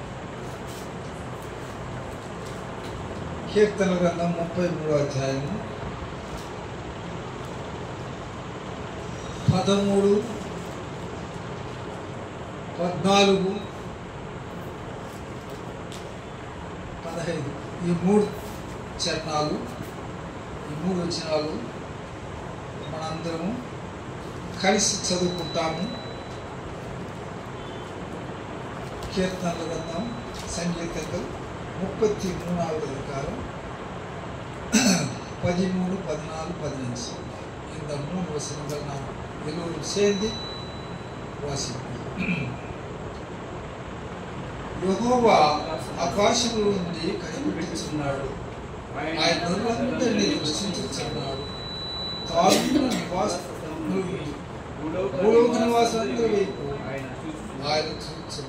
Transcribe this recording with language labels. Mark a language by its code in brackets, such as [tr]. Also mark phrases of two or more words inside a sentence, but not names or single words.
[te] కీర్తనల గ్రంథం 33వ అధ్యాయం 13, 14, 15 ఈ 3 చరణాలు, ఈ 3 వచనాలు మనందరము కలిసి చదువుకుంటాము. కీర్తనల గ్రంథం సంగీతంలో 33వ అధికారం [ta] 13, 14, 15 இந்த 3 வசனங்கள் நாம் எல்லோரும் சேர்ந்து வாசிப்போம். [te] యెహోవా ఆకాశముల నుండి కనిపెట్టుచున్నాడు, ఆయన నరులందరినీ దృష్టించుచున్నాడు. తాను భూలోక నివాసులందరి వైపు ఆయన చూస్తున్నాడు.